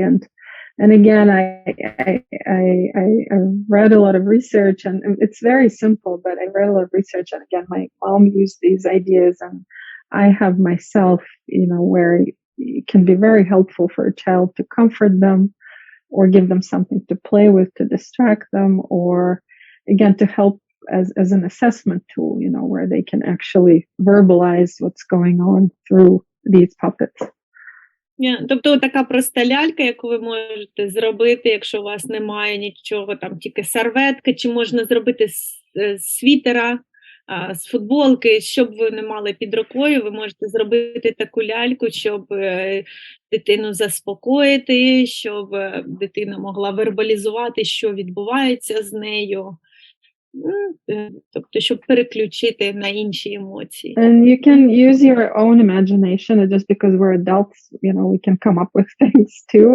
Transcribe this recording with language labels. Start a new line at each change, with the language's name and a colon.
English: And again, I read a lot of research, and it's very simple, but I read a lot of research, and again, my mom used these ideas, and I have myself, where it can be very helpful for a child to comfort them, or give them something to play with to distract them, or again, to help as an assessment tool, where they can actually verbalize what's going on through these puppets.
Ukrainian: Тобто така проста лялька, яку ви можете зробити, якщо у вас немає нічого, там тільки серветка, чи можна зробити з світера, з футболки, щоб ви не мали під рукою, ви можете зробити таку ляльку, щоб дитину заспокоїти, щоб дитина могла вербалізувати, що відбувається з нею. Тобто, щоб переключити на інші емоції.
English: And you can use your own imagination, and just because we're adults, we can come up with things too.